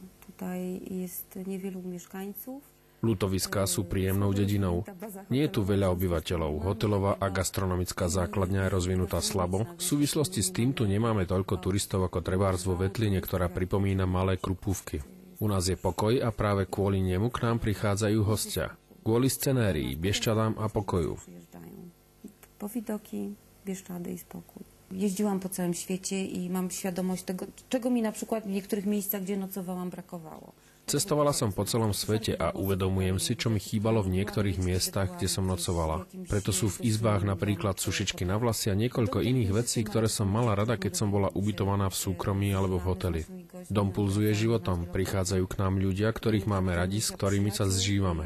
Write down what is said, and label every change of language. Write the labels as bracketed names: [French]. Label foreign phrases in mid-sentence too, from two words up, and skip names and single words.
[Polish] Tutaj jest niewielu mieszkańców. [Slovak] Lutoviská sú príjemnou dedinou. Nie je tu veľa obyvateľov. Hotelová a gastronomická základňa je rozvinutá slabo. V súvislosti s tým tu nemáme toľko turistov ako trebárs vo Vetline, ktorá pripomína malé Krupúvky. U nás je pokoj a práve kvôli nemu k nám prichádzajú hostia. Kvôli scenérii, Bieščadám a pokoju. [Polish] Po widoki, Bieszczady i spokój. Jeździłam po całym świecie i mam świadomość tego, czego mi na przykład w niektórych miejscach, gdzie nocowałam, brakowało. [Slovak] Cestovala som po celom svete a uvedomujem si, čo mi chýbalo v niektorých miestach, kde som nocovala. Preto sú v izbách napríklad sušičky na vlasy a niekoľko iných vecí, ktoré som mala rada, keď som bola ubytovaná v súkromí alebo v hoteli. Dom pulzuje životom, prichádzajú k nám ľudia, ktorých máme radi, s ktorými sa zžívame.